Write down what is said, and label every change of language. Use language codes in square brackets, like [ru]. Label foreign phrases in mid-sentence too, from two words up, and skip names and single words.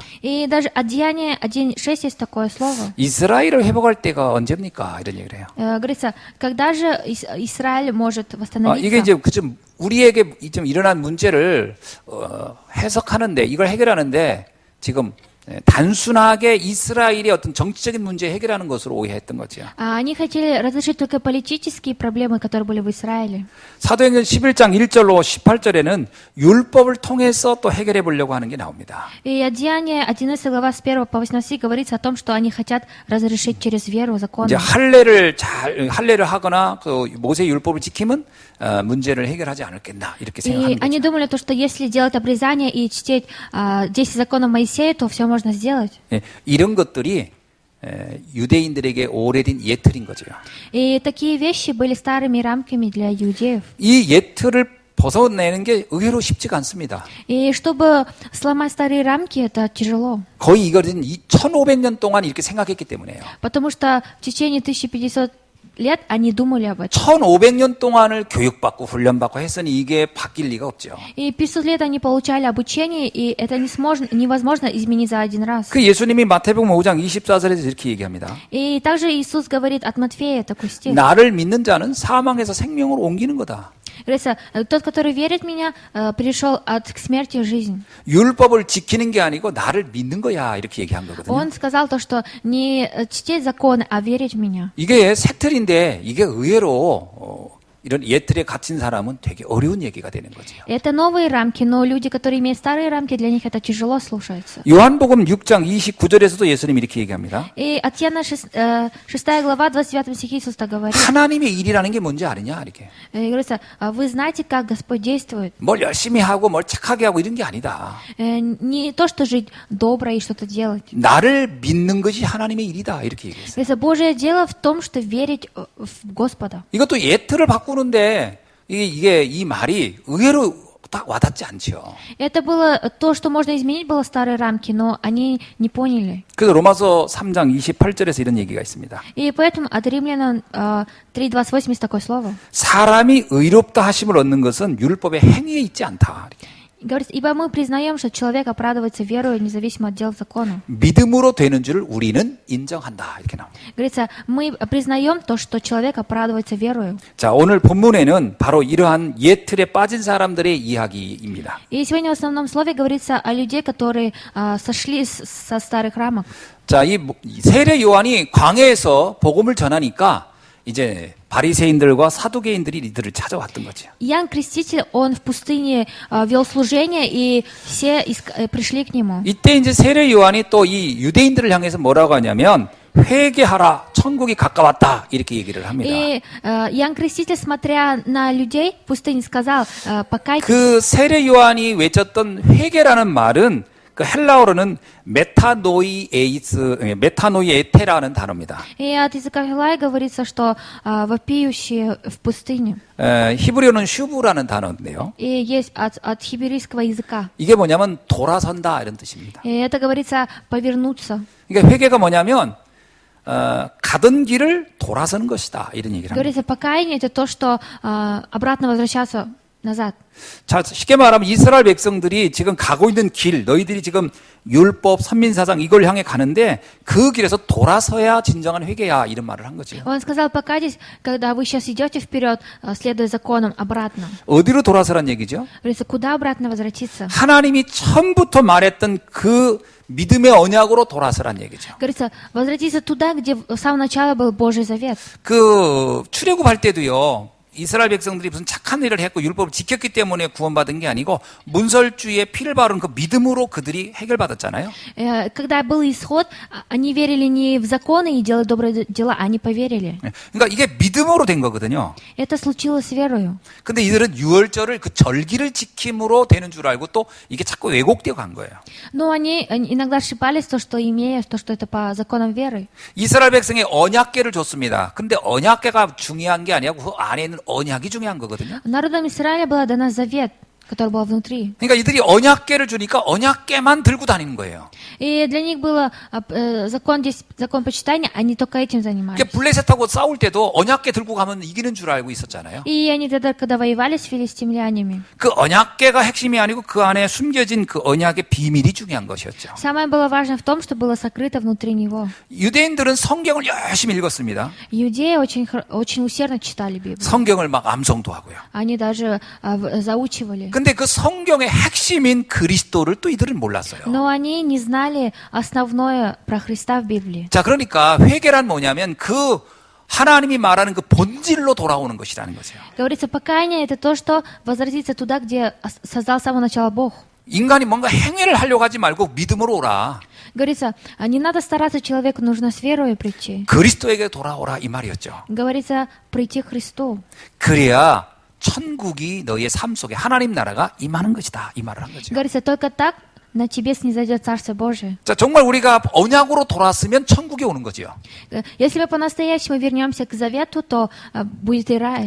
[ru] И даже от Деяния 1:6 есть такое слово. [ko] 이스라엘을 회복할 때가 언제입니까? 이런 얘기를 해요. [ru] Говорится, когда же Израиль может восстановиться? [ko] 이게 이제 그좀 우리에게 좀 일어난 문제를 해석하는데 이걸 해결하는데 지금 단순하게 이스라엘의 어떤 정치적인 문제 해결하는 것으로 오해했던 거죠. [ru] Они хотели разрешить только политические проблемы, которые были в Израиле. [ko] 사도행전 11장 1절로 18절에는 율법을 통해서 또 해결해 보려고 하는 게 나옵니다. [ru] И от Деяния 11 глава с 1 по 18 говорится о том, что они хотят разрешить через веру закон. [ko] 이제 할례를 하거나 그 모세 율법을 지키면 문제를 해결하지 않을겠나 이렇게 생각하는 [ru] И они [ko] 거죠. [ru] думали, что если делать обрезание и чтить 10 законов Моисея, то все можно сделать. [ko] 이런 것들이 유대인들에게 오래된 예틀인 거죠. [ru] И такие вещи были старыми рамками для иудеев. [ko] 이 예틀을 벗어내는 게 의외로 쉽지가 않습니다. [ru] И чтобы сломать старые рамки, это тяжело. [ko] 거의 이거는 1500년 동안 이렇게 생각했기 때문에요. [ru] Потому что в течение 1500 лет они думали об этом. [ko] 1500년 동안을 교육받고 훈련받고 했으니 이게 바뀔 리가 없죠. [ru] И 500 лет они получали обучение, и это невозможно изменить за один раз. [ko] 그 예수님이 마태복음 5장 24절에서 이렇게 얘기합니다. [ru] И также Иисус говорит от Матфея такой стих. [ko] 나를 믿는 자는 사망에서 생명으로 옮기는 거다. [ru] Говорится, тот, который верит в меня, перешел от смерти в жизнь. [ko] 율법을 지키는 게 아니고 나를 믿는 거야 이렇게 얘기한 거거든요. [ru] Он сказал то, что не чтить закон, а верить в меня. [ko] 이게 새 틀인데 이게 의외로 이런 예틀에 갇힌 사람은 되게 어려운 얘기가 되는 거죠. [ru] Это новые рамки, но люди, которые имеют старые рамки, для них это тяжело слушается. [ko] 요한복음 6장 29절에서도 예수님이 이렇게 얘기합니다. [ru] И от Иоанна 6 глава, 29 стихе Иисус так говорит. [ko] 하나님의 일이라는 게 뭔지 아느냐 이렇게. [ru] И говорится, вы знаете, как Господь действует. [ko] 뭘 열심히 하고 뭘 착하게 하고 이런 게 아니다. [ru] Не то, что жить добро и что-то делать. [ko] 나를 믿는 것이 하나님의 일이다 이렇게 얘기했어요. [ru] Это Божье дело в том, что верить в Господа. [ko] 이것도 예틀을 바꾸는데 이게 이 말이 의외로 딱 와닿지 않죠. [ru] Это было то, что можно изменить, было старые рамки, но они не поняли. [ko] 그래서 로마서 3장 28절에서 이런 얘기가 있습니다. [ru] И поэтому от Римлянам 3:28 есть такое слово. [ko] 사람이 의롭다 하심을 얻는 것은 율법의 행위에 있지 않다. 이렇게. [ru] Говорится, ибо мы признаем, что человек оправдывается верою, независимо от дел закона. [ko] 믿음으로 되는 줄을 우리는 인정한다. 이렇게 나옵니다. [ru] Говорится, мы признаем то, что человек оправдывается верою. [ko] 자, 오늘 본문에는 바로 이러한 예틀에 빠진 사람들의 이야기입니다. [ru] И сегодня в основном слове говорится о людей, которые сошли со старых рамок. [ko] 자, 이 세례 요한이 광야에서 복음을 전하니까 이제 바리새인들과 사두개인들이 이들을 찾아왔던 거죠. [ru] Иоанн Креститель, он в пустыне вел служение, и все пришли к нему. [ko] 이때 이제 세례 요한이 또 이 유대인들을 향해서 뭐라고 하냐면 회개하라, 천국이 가까웠다 이렇게 얘기를 합니다. [ru] И Иоанн Креститель, смотря на людей в пустыне, сказал, покайтесь. [ko] 그 세례 요한이 외쳤던 회개라는 말은 그 헬라어로는 메타노이에테라는 단어입니다. [ru] И от языка Хилая говорится, что вопиющие в пустыне. [ko] 히브리어는 슈브라는 단어인데요. [ru] И есть от хиберийского языка. [ko] 이게 뭐냐면 돌아선다 이런 뜻입니다. [ru] И это говорится повернуться. [ko] 그러니까 회개가 뭐냐면 가던 길을 돌아서는 것이다 이런 얘기를 합니다. [ru] Говорится, покаяние это то, что обратно возвращаться назад. [ko] 자, 쉽게 말하면 이스라엘 백성들이 지금 가고 있는 길, 너희들이 지금 율법, 선민사상 이걸 향해 가는데 그 길에서 돌아서야 진정한 회개야 이런 말을 한 거죠. [ru] Он сказал, покайтесь, когда вы сейчас идете вперед, следуя законам, обратно. [ko] 어디로 돌아서란 얘기죠? [ru] Говорится, куда обратно возвратиться? [ko] 하나님이 처음부터 말했던 그 믿음의 언약으로 돌아서란 얘기죠. [ru] Говорится, возвратиться туда, где с самого начала был Божий завет. [ko] 그 출애굽할 때도요. 이스라엘 백성들이 무슨 착한 일을 했고 율법을 지켰기 때문에 구원받은 게 아니고 문설주의 피를 바른 그 믿음으로 그들이 해결받았잖아요. [ru] Когда был исход, они верили не в законы и делали добрые дела, они поверили. [ko] 그러니까 이게 믿음으로 된 거거든요. [ru] Это случилось верою. [ko] 근데 이들은 유월절을 그 절기를 지킴으로 되는 줄 알고 또 이게 자꾸 왜곡되어 간 거예요. [ru] Но они иногда ошибались, то, что имея, то, что это по законам веры. [ko] 이스라엘 백성에 언약궤를 줬습니다. 근데 언약궤가 중요한 게 아니고 그 안에 있는 언약이 중요한 거거든요. [ru] Народам Израиля была дана завет, который был внутри. [ko] 그러니까 이들이 언약궤를 주니까 언약궤만 들고 다니는 거예요. [ru] И для них был закон почитания, они только этим занимались. [ko] 그러니까 블레셋하고 싸울 때도 언약궤 들고 가면 이기는 줄 알고 있었잖아요. [ru] И они тогда, когда воевали с филистимлянами, [ko] 그 언약궤가 핵심이 아니고 그 안에 숨겨진 그 언약의 비밀이 중요한 것이었죠. [ru] самое было важное в том, что было сокрыто внутри него. [ko] 유대인들은 성경을 열심히 읽었습니다. [ru] Иудеи очень усердно читали Библию. [ko] 성경을 막 암송도 하고요. [ru] Они даже заучивали. [ko] 근데 그 성경의 핵심인 그리스도를 또 이들은 몰랐어요. [ru] Но они не знали основное про Христа в Библии. [ko] 자, 그러니까 회개란 뭐냐면 그 하나님이 말하는 그 본질로 돌아오는 것이라는 거죠. [ru] Говорится, покаяние это то, что возвратиться туда, где создал с самого начала Бог. [ko] 인간이 뭔가 행위를 하려고 하지 말고 믿음으로 오라. [ru] Говорится, не надо стараться человеку, нужно с верой прийти. [ko] 그리스도에게 돌아오라 이 말이었죠. [ru] Говорится, прийти к Христу. [ko] 그래야 천국이 너희의 삶 속에 하나님 나라가 임하는 것이다. 이 말을 한 거죠. [ru] Говорится, только так на тебе снизойдет Царство Божие. [ko] 자, 정말 우리가 언약으로 돌아왔으면 천국에 오는 거죠. [ru] Если мы по-настоящему вернемся к завету, то будет и рай.